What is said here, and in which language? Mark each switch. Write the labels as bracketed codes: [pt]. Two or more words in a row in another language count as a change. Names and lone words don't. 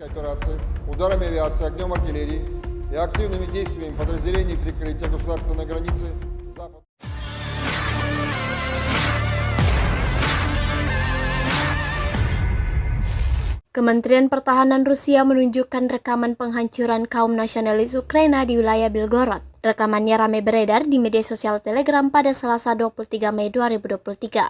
[ru] операции, ударами авиации, огнем артиллерии и активными действиями подразделений прикрытия государственной границы Запада. [id] Kementerian Pertahanan Rusia menunjukkan rekaman penghancuran kaum nasionalis Ukraina di wilayah Belgorod. Rekamannya ramai beredar di media sosial Telegram pada Selasa 23 Mei 2023.